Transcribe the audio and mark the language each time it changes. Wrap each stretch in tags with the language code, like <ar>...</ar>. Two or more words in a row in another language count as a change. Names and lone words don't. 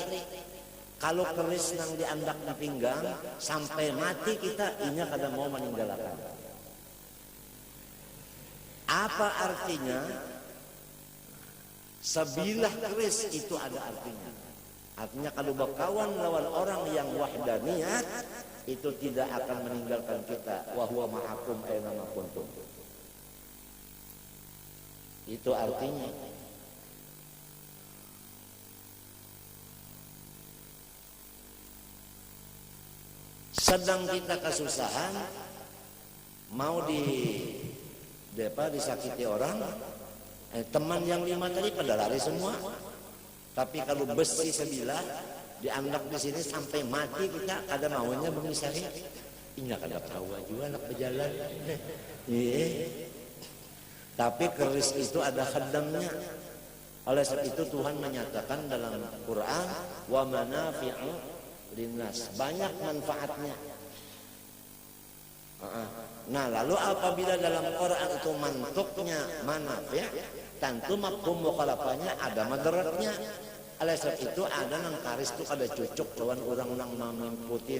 <bjn>Kalau keris nang diandak di pinggang sampai mati kita inya kada mau meninggalkan. Apa artinya? Sebilah keris itu ada artinya. Artinya kalau bakawan lawan orang yang wahdaniyat itu tidak akan meninggalkan kita.</bjn> <ar>وهو معكم أين ما كنتم.</ar> <bjn>Itu artinya. Sedang kita kesusahan, mau disakiti orang, teman yang 5 tadi pada lari semua. Tapi kalau besi sebilah diandak di sini sampai mati kita ada maunya mengisari. Ini kada tahu juga anak berjalan. Tapi keris itu ada khadamnya. Oleh sebab itu Tuhan menyatakan dalam Quran,</bjn> <ar>ومنافع للناس,</ar> <bjn>banyak manfaatnya. Nah, lalu apabila dalam Quran itu mantuknya manafi', tentu mafhum mukhalafahnya ada madaratnya. Oleh sebab itu ada nang karis itu kada cocok lawan orang nang mengikuti.</bjn>